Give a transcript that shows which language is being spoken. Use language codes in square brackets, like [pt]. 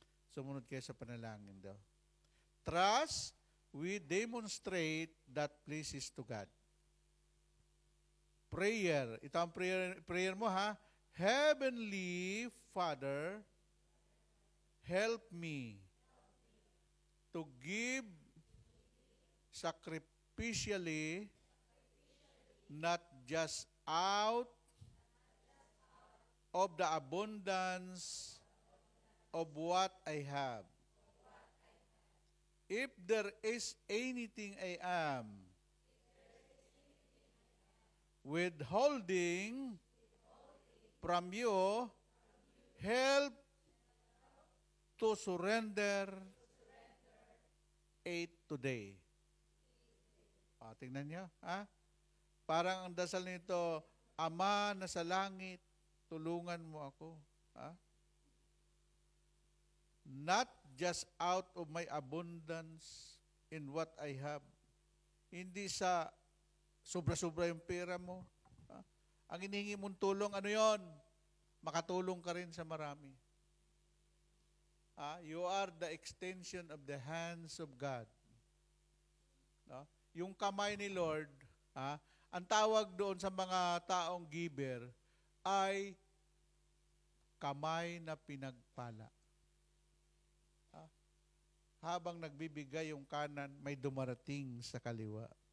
[tl] Sumunod kayo sa panalangin daw. [en] Trust, we demonstrate that pleases to God. Prayer. [tl] Ito ang prayer mo ha. [en] Heavenly Father, help me to give sacrificially, not just out of the abundance of what I have. If there is anything I am withholding from you, help to surrender it today. [tl] Tingnan niyo, parang ang dasal nito, Ama na sa langit, tulungan mo ako. [en] Not just out of my abundance in what I have. [tl] Hindi sa sobra-sobra yung pera mo. Ang inihingi mong tulong, ano yon? Makatulong ka rin sa marami. [en] You are the extension of the hands of God. No? [tl] Yung kamay ni Lord, ang tawag doon sa mga taong giver ay kamay na pinagpala. Habang nagbibigay yung kanan, may dumarating sa kaliwa.